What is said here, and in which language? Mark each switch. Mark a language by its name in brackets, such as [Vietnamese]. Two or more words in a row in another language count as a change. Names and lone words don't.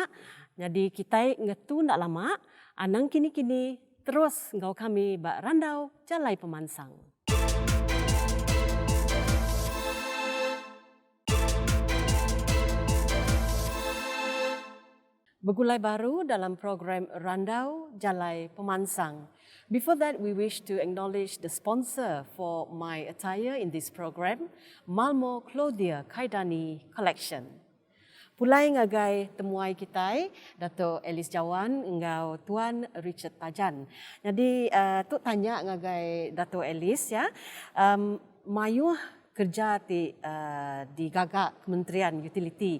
[Iban] Jadi kita ngetu ndak lama anang kini-kini terus ngau kami bak randau jalai pemansang. Begulai baru dalam program Randau Jalai Pemansang. [English] Before that, we wish to acknowledge the sponsor for my attire in this program, Malmo Claudia Kaidani Collection. [Iban] Pulai ngagai temuai kita, Dato' Elis Jawan, engau Tuan Richard Tajan. Jadi, tu tanya ngagai Dato' Elis ya, mayuh kerja di gagak Kementerian Utility.